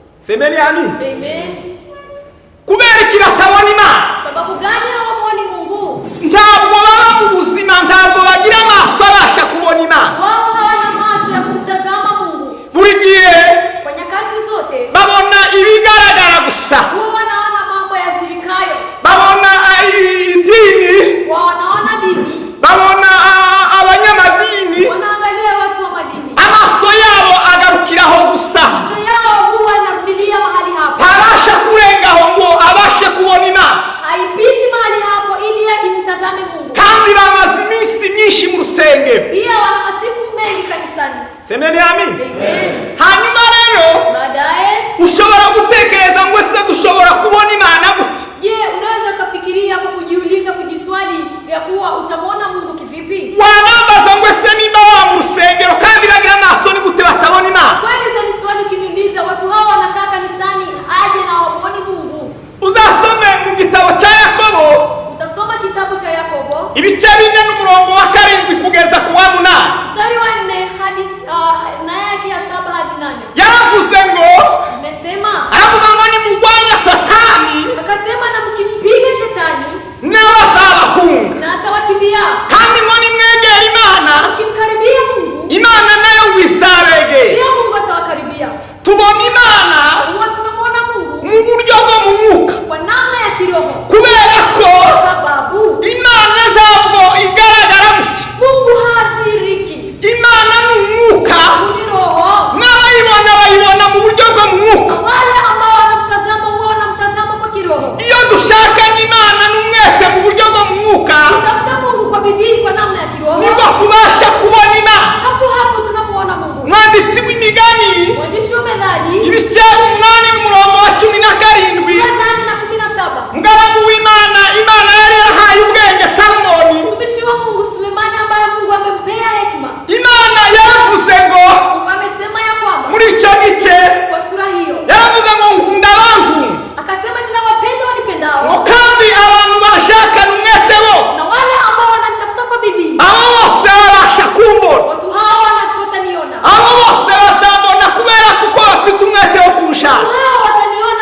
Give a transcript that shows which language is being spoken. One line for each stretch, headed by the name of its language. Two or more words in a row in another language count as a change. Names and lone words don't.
Swahili: Semeni amin. Amen.
Kinyarwanda: Kubera iki batabona Imana?
Swahili: Sababu gani hawamwoni Mungu?
Kinyarwanda: Ntabwo baba mu buzima, ntabwo bagira amaso abasha kubona Imana.
Swahili: Wao hawana macho ya kumtazama Mungu.
Kinyarwanda: Buri gihe
Swahili: Kwa nyakati zote
Kinyarwanda: babona ibigaragara gusa,
Swahili: wao wanaona mambo yazirikayo.
Kinyarwanda: babona idini,
Swahili: Wao wanaona dini,
Kinyarwanda: babona abanyamadini,
Swahili: wanaangalia watu wa madini.
Kinyarwanda: amaso yabo agarukiraho gusa,
Swahili: Macho yao huwa yanarudilia mahali hapo.
Kinyarwanda: ntabasha kurengaho ngo abashe kubona Imana.
Swahili: Haipiti mahali hapo ili imtazame Mungu.
Kinyarwanda: Kandi bamaze iminsi myinshi mu rusengero.
Swahili: Pia wana masiku mengi kanisani. Semeni amin. Amen.
Kinyarwanda: Hanyuma rero
Swahili: Baadaye,
Kinyarwanda: ushobora gutekereza ngo ese dushobora kubona Imana gute?
Swahili: je, unaweza kufikiria hapo, kujiuliza, kujiswali ya kuwa utamwona Mungu kivipi?
Kinyarwanda: Wanambaza ngo ese nimba wa mu rusengero kandi bagira amaso ni gute batabona Imana?
Swahili: Kweli utaniswali ukiniuliza, watu hawa wanakaa kanisani aje na hawamuoni Mungu?
Kinyarwanda: Uzasome mu gitabo cya Yakobo
Swahili: Utasoma kitabu cha Yakobo
Kinyarwanda: ibice 4 n'umurongo wa 7 kugeza ku wa 8.
Swahili: mstari wa 4 hadi na yake ya 7 hadi 8.
Kinyarwanda: Yaravuze ngo,
Swahili: Amesema,
Kinyarwanda: aravuga ngo nimurwanya Satani
Swahili: akasema, na mkimpiga shetani
Kinyarwanda: nawe azabahunga,
Swahili: na atawakimbia.
Kinyarwanda: kandi ngo nimwegera Imana,
Swahili: Mkimkaribia Mungu,
Kinyarwanda: Imana nayo ngo izabegera.
Swahili: pia Mungu atawakaribia.
Kinyarwanda: Tubona Imana
Swahili: Huwa tunamwona Mungu
Kinyarwanda: mu buryo bwo mu mwuka,
Swahili: kwa namna ya kiroho,
Kinyarwanda: kubera ko
Swahili: sababu
Kinyarwanda: Imana ntabwo igaragara muke.
Swahili: Mungu hathiriki.
Kinyarwanda: Imana ni umwuka,
Swahili: Ni roho.
Kinyarwanda: n'abayibona bayibona mu buryo bwo mu mwuka.
Swahili: Wale ambao wanamtazama huwa wanamtazama kwa kiroho.
Kinyarwanda: Iyo dushakanye Imana n'umwete mu buryo bwo mu mwuka,
Swahili: Tafuta Mungu kwa bidii kwa namna ya kiroho,
Kinyarwanda: nibwo tubasha kubona Imana.
Swahili: hapo hapo tunamuona Mungu.
Kinyarwanda: Mwanditsi w'imigani
Swahili: Mwandishi wa Methali
Kinyarwanda: ibice 8 n'umurongo wa 17,
Swahili: 8 na 17.
Kinyarwanda: mugaragu w'Imana, Imana yari yarahaye ubwenge Salomoni.
Swahili: Mtumishi wa Mungu Sulemani ambaye Mungu amempea hekima.
Kinyarwanda: Imana yaravuze ngo
Swahili: Mungu amesema ya kwamba
Kinyarwanda: muri icyo gice,
Swahili: kwa sura hiyo
Kinyarwanda: yaravuze ngo nkunda abankunda,
Swahili: akasema, ninawapenda wanipendao,
Kinyarwanda: ngo kandi abantu bashakana umwete bose,
Swahili: na wale ambao wananitafuta kwa bidii,
Kinyarwanda: abo bose babasha kumbona,
Swahili: watu hawa wataniona.
Kinyarwanda: abo bose bazambona kubera kuko bafite umwete wo kunshaka.
Swahili: Hawa wataniona